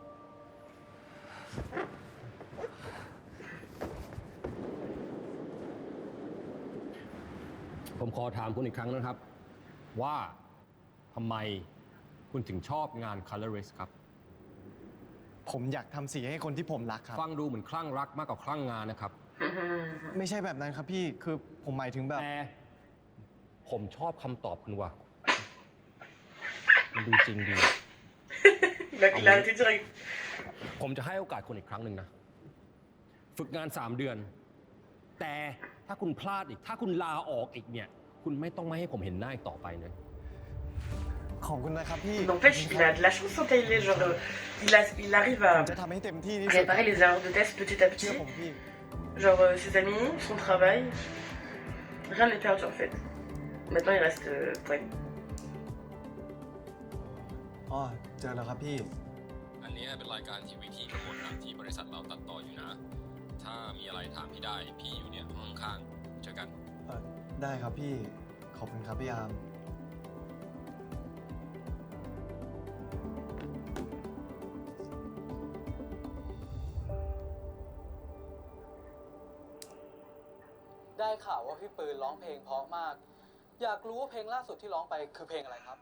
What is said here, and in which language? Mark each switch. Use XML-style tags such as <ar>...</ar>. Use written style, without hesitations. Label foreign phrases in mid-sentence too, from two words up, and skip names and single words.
<th>ผมขอถามคุณอีกครั้งนะครับ ว่าทำไมคุณถึงชอบงาน Colorist ครับ ผมอยากทำสีให้คนที่ผมรักครับ ฟังดูเหมือนคลั่งรักมากกว่าคลั่งงานนะครับ ไม่ใช่แบบนั้นครับพี่ คือผมหมายถึงแบบ แต่ผมชอบคำตอบคุณว่ะมันดูจริงดี</th> <fr>Il a arrêté direct.</fr> <th>ผมจะให้โอกาสคุณอีกครั้งหนึ่งนะ ฝึกงาน 3 เดือน แต่ถ้าคุณพลาดอีก ถ้าคุณลาออกอีกเนี่ย คุณไม่ต้องมาให้ผมเห็นหน้าอีกต่อไปเลย ขอบคุณนะครับพี่</th> <fr>N'empêche, il a de la chance quand il est genre, il arrive à</fr> <th>จะทำให้เต็มที่ที่สุด</th> <fr>réparer les erreurs de test petit à</fr> <th>เชื่อ</th> <fr>petit.</fr> <th>ผมพี่</th> <fr>Genre ses amis, son travail, rien n'est perdu en fait. Maintenant il reste Poème.</fr> <th>อ๋อเจอแล้วครับพี่ อันนี้เป็นรายการทีวีที่กำหนดนะที่บริษัทเราตัดต่ออยู่นะ ถ้ามีอะไรถามพี่ได้ พี่อยู่เนี่ยห้องข้างๆเจอกัน ได้ครับพี่ ขอบคุณครับพี่อาร์ม ได้ข่าวว่าพี่ปืนร้องเพลงเพราะมาก อยากรู้ว่าเพลงล่าสุดที่ร้องไปคือเพลงอะไรครับ</th>